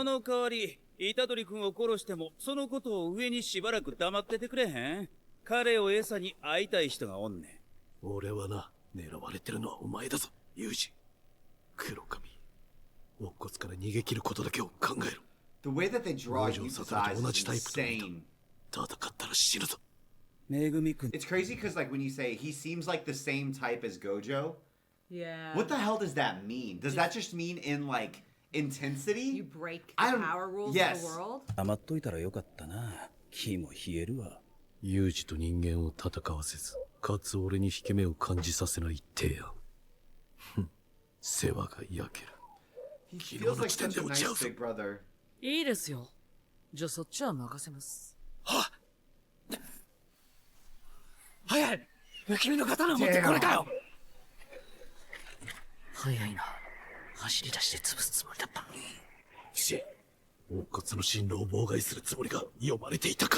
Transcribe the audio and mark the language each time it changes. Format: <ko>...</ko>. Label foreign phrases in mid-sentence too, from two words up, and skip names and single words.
<ja>の代わり、虎杖君を殺しても、そのことを上にしばらく黙っててくれへん。彼を餌に会いたい人がおんねん。俺はな狙われてるのはお前だぞ有事黒髪乙骨から逃げ切ることだけを考えろ</ja> <en>The way that they draw Gojo Yuta's Satoru eyes</en> <ja>と同</ja> <en>is</en> <ja>じタイプと見た</ja> <en>insane.</en> <ja>戦ったら死ぬぞめぐみ君。</ja> <en>It's crazy because, like, when you say he seems like the same type as Gojo, Yeah. what the hell does that mean? Does that just mean in, like, intensity? You break I the don't- power rules yes. of the world?</en> <ja>黙っといたらよかったな。気も冷えるわ。有事と人間を戦わせずかつ俺に引け目を感じさせない提案ふん世話が焼ける</ja> <en>He</en> <ja>昨日</ja> <en>feels</en> <ja>の</ja> <en>like</en> <ja>時点</ja> <en>such</en> <ja>で</ja> <en>a</en> <ja>落ち合</ja> <en>nice</en> <ja>うぞ</ja> <en>big brother.</en> <ja>いいですよ。じゃあそっちは任せます。早い。不気味の刀を持ってこれかよ。早いな。走り出して潰すつもりだったのに。し乙骨の進路を妨害するつもりが読まれていたか</ja>